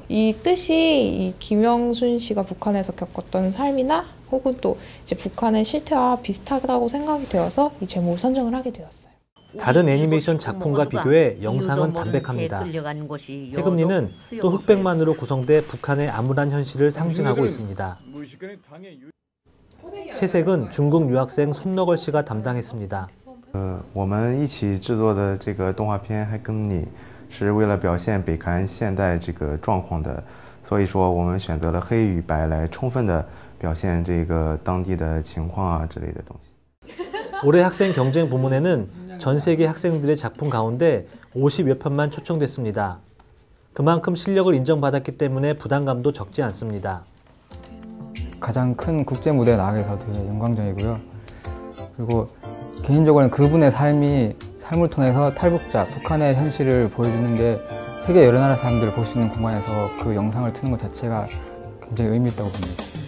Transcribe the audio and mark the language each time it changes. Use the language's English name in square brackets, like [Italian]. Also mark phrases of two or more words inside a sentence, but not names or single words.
[Korean] 이 뜻이 이 김영순 씨가 북한에서 겪었던 삶이나 혹은 또 이제 북한의 실태와 비슷하다고 생각이 되어서 이 제목을 선정을 하게 되었어요. 다른 애니메이션 작품과 비교해 영상은 담백합니다. 해금리는 또 흑백만으로 구성돼 북한의 암울한 현실을 상징하고 있습니다. 채색은 중국 유학생 손너걸 씨가 담당했습니다. [Chinese] 我们一起制作的这个动画片《黑更里》是为了表现北韩现代这个状况的，所以说我们选择了黑与白来充分的表现这个当地的情况啊之类的东西。 [Korean] 올해 학생 경쟁 부문에는 전 세계 학생들의 작품 가운데 50여 편만 초청됐습니다. 그만큼 실력을 인정받았기 때문에 부담감도 적지 않습니다. 가장 큰 국제 무대에 나가게 돼서 되게 영광적이고요. 그리고 개인적으로는 그분의 삶을 통해서 탈북자, 북한의 현실을 보여주는 게 세계 여러 나라 사람들을 볼 수 있는 공간에서 그 영상을 트는 것 자체가 굉장히 의미 있다고 봅니다.